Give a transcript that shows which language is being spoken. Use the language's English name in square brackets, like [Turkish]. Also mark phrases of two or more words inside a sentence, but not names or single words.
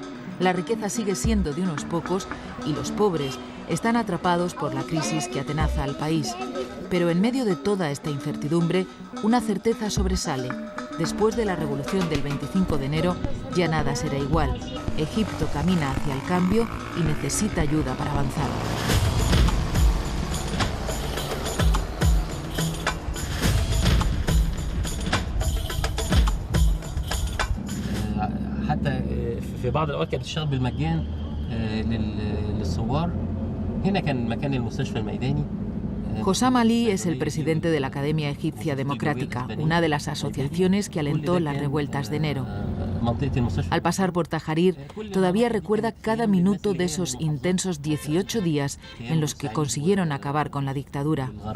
[Spanish] La riqueza sigue siendo de unos pocos y los pobres están atrapados por la crisis que atenaza al país. Pero en medio de toda esta incertidumbre, una certeza sobresale. Después de la revolución del 25 de enero, ya nada será igual. Egipto camina hacia el cambio y necesita ayuda para avanzar. [Arabic] في بعض الأوقات كانت بتشتغل بالمجان للثوار. هنا كان مكان المستشفى الميداني. [Spanish] Hossam Ali es el presidente de la Academia Egipcia Democrática, una de las asociaciones que alentó las revueltas de enero. Al pasar por Tahrir, todavía recuerda cada minuto de esos intensos 18 días en los que consiguieron acabar con la dictadura.